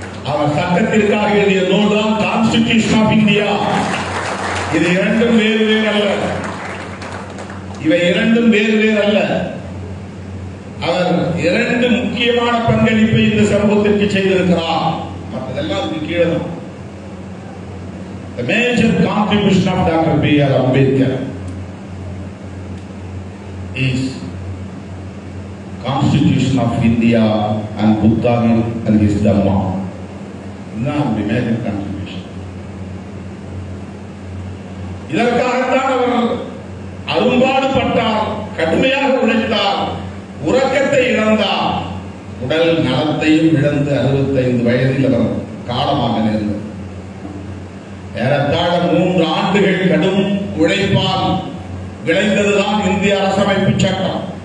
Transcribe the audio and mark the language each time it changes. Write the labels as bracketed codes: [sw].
[ta] அவர் சட்டத்திற்காக எழுதிய நூல் தான் கான்ஸ்டிடியூஷன் ஆஃப் இந்தியா. இது இரண்டும் வேறு வேறு அல்ல. இவை இரண்டும் வேறு வேறு அல்ல. அவர் இரண்டு முக்கியமான பங்களிப்பை இந்த சமூகத்திற்கு செய்திருக்கிறார். மற்றதெல்லாம் அதுக்கு கீழே தான். [en] The major contribution of Dr. B.R. Ambedkar is Constitution of India and Buddha and his Dhamma. This is the major contribution. [ta] இதற்காகத்தான் அவர் அரும்பாடுபட்டார், கடுமையாக உழைத்தார், உறக்கத்தை இழந்தார், உடல் நலத்தையும் இழந்து 65 வயதில் அவர் காலமாக நேர்ந்தார். ஏறத்தாழ 3 ஆண்டுகள் கடும் உழைப்பால் விளைந்ததுதான் இந்திய அரசமைப்பு சட்டம்.